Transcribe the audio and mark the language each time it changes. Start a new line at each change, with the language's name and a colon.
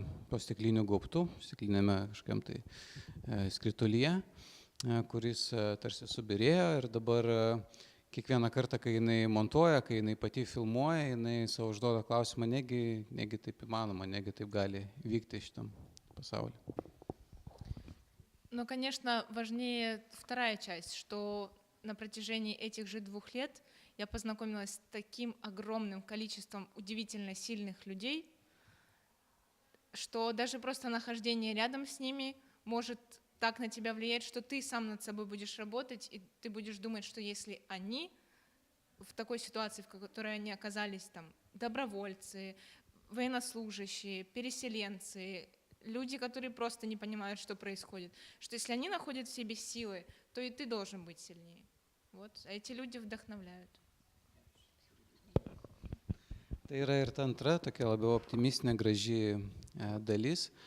Lithuanian: po stikliniu gaubtu, stiklinėme kažkam tai skritulyje, kuris tarsi subirėjo ir dabar kiekvieną kartą, kai jinai montuoja, kai jinai pati filmuoja, jinai savo užduoda klausimą, negi taip įmanoma, negi taip gali vykti šitam pasauliu.
Russian: Но, конечно, важнее вторая часть, что на протяжении этих же 2 лет я познакомилась с таким огромным количеством удивительно сильных людей, что даже просто нахождение рядом с ними может так на тебя влияет, что ты сам над собой будешь работать, и ты будешь думать, что если они в такой ситуации, в которой они оказались, добровольцы, военнослужащие, переселенцы, люди, которые просто не понимают, что происходит, что если они находят в себе силы, то и ты должен быть сильнее. Вот. А эти люди вдохновляют.
Lithuanian: Tai yra ir ta antra, tokia labiau optimistinė, graži dalis.